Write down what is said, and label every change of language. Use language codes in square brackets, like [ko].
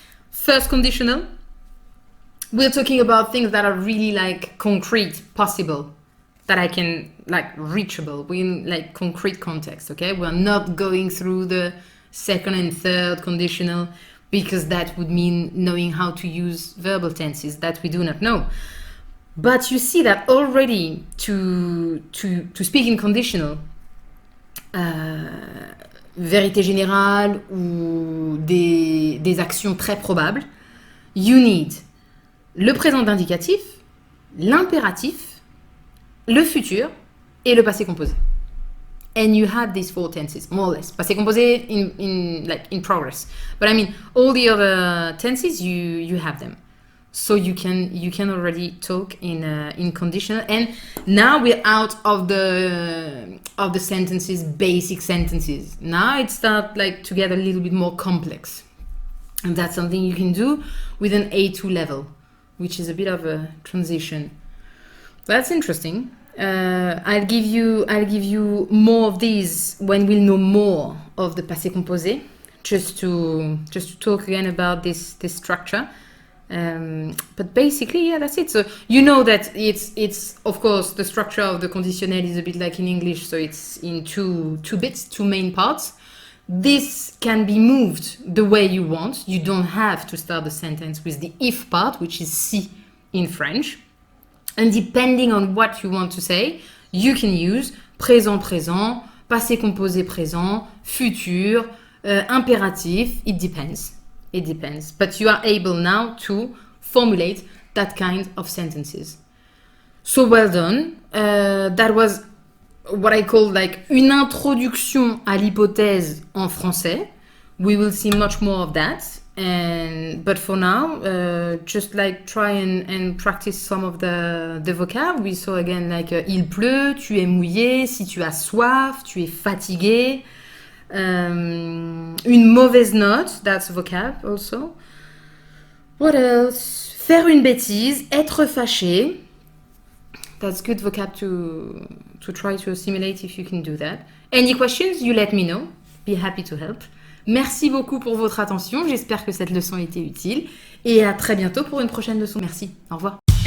[en] First conditional, we're talking about things that are really like concrete, possible, that I can like reachable. We're in like concrete context, okay? We're not going through the second and third conditional because that would mean knowing how to use verbal tenses that we do not know. But you see that already to speak in conditional, [fr] vérité générale ou des actions très probables, [en] you need [fr] le présent d'indicatif, l'impératif, le futur et le passé composé. [en] And you have these 4 tenses, more or less. Passé composé in progress. But I mean, all the other tenses, you have them. So you can already talk in conditional. And now we're out of the sentences, basic sentences. Now it starts like to get a little bit more complex. And that's something you can do with an A2 level, which is a bit of a transition. That's interesting. I'll give you more of these when we'll know more of the passé composé, just to talk again about this structure. But basically, yeah, that's it. So you know that it's of course the structure of the conditionnel is a bit like in English, so it's in two bits, 2 main parts. This can be moved the way you want. You don't have to start the sentence with the if part, which is si in French. And depending on what you want to say, you can use présent présent, passé composé présent, futur, impératif. It depends. It depends. But you are able now to formulate that kind of sentences. So well done. That was what I call like [fr] une introduction à l'hypothèse en français. [en] We will see much more of that. But for now, just like try and practice some of the vocab. We saw again like [fr] il pleut, tu es mouillé, si tu as soif, tu es fatigué. Une mauvaise note, [en] that's vocab also. What else? [fr] Faire une bêtise, être fâché. [en] That's good vocab to try to assimilate if you can do that. Any questions, you let me know. Be happy to help. [fr] Merci beaucoup pour votre attention. J'espère que cette leçon a été utile. Et à très bientôt pour une prochaine leçon. Merci. Au revoir.